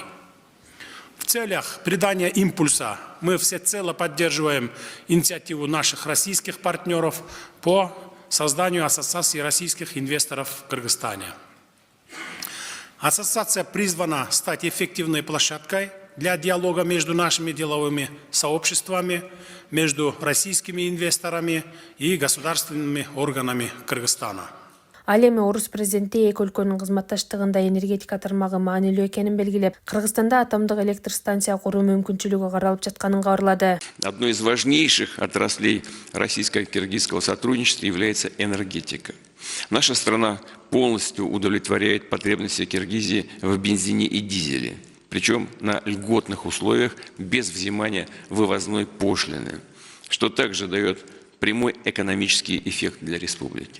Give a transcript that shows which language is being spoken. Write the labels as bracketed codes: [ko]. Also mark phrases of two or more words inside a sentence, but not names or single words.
[ru] В целях придания импульса мы всецело поддерживаем инициативу наших российских партнеров по созданию Ассоциации российских инвесторов в Кыргызстане. Ассоциация призвана стать эффективной площадкой для диалога между нашими деловыми сообществами, между российскими инвесторами и государственными органами Кыргызстана. [ky] Ал эми орус президенти эки өлкөнүн кызматташтыгында энергетика тармагы маанилүү экенин белгилеп, Кыргызстанда атомдук электр станция куруу мүмкүнчүлүгү каралып жатканын кабарлады. [ru] Одной из важнейших отраслей российско-киргизского сотрудничества является энергетика. Наша страна полностью удовлетворяет потребности Киргизии в бензине и дизеле, причем на льготных условиях без взимания вывозной пошлины, что также дает прямой экономический эффект для республики.